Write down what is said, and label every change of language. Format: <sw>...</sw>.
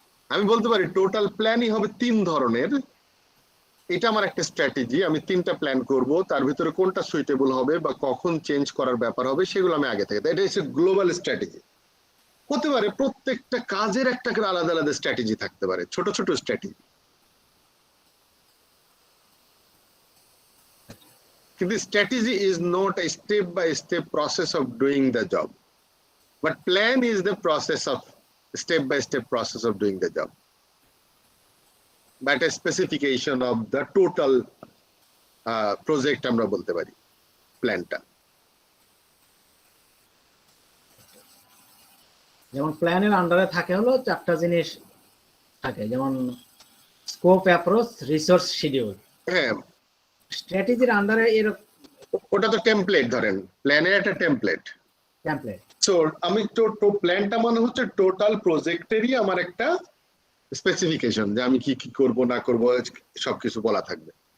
<bn>আমি বলতে পারি টোটাল প্ল্যানই হবে 3 ধরনের, এটা আমার একটা স্ট্র্যাটেজি। আমি 3টা প্ল্যান করব, তার ভিতরে কোনটা সুইটেবল হবে বা কখন চেঞ্জ করার ব্যাপার হবে সেগুলো আমি আগে থেকে, এটা হচ্ছে গ্লোবাল স্ট্র্যাটেজি। হতে পারে প্রত্যেকটা কাজের একটা করে আলাদা আলাদা স্ট্র্যাটেজি থাকতে পারে, ছোট ছোট স্ট্র্যাটেজি।</bn> <en>কিন্তু strategy is not a step by step process of doing the job, but plan is the process of step by step process of doing the job, but a specification of the total project</en> <bn>আমরা বলতে পারি প্ল্যানটা। যেমন প্ল্যানের আন্ডারে থাকে হলো 4টা জিনিস থাকে, যেমন স্কোপ, অ্যাপ্রোচ, রিসোর্স, শিডিউল। হ্যাঁ, স্ট্র্যাটেজির আন্ডারে এরকম ওটা তো টেমপ্লেট, ধরেন প্ল্যানের একটা টেমপ্লেট। সো আমি তো প্ল্যানটা মানে হচ্ছে টোটাল প্রজেক্টেরই আমার একটা স্পেসিফিকেশন, যে আমি কি কি করব না করব সবকিছু বলা থাকবে।</bn>